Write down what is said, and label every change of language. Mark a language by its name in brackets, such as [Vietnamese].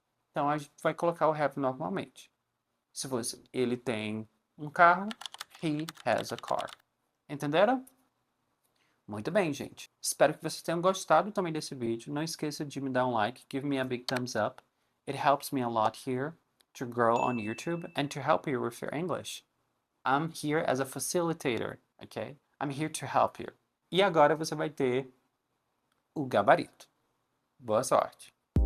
[Portuguese] Então a gente vai colocar o have normalmente. Se fosse ele tem um carro, [English] he has a car. [Portuguese] Entenderam? Muito bem, gente. Espero que vocês tenham gostado também desse vídeo. Não esqueça de me dar um like, [English] give me a big thumbs up. It helps me a lot here to grow on YouTube and to help you with your English. I'm here as a facilitator, okay? I'm here to help you. [Portuguese] E agora você vai ter o gabarito. Boa sorte!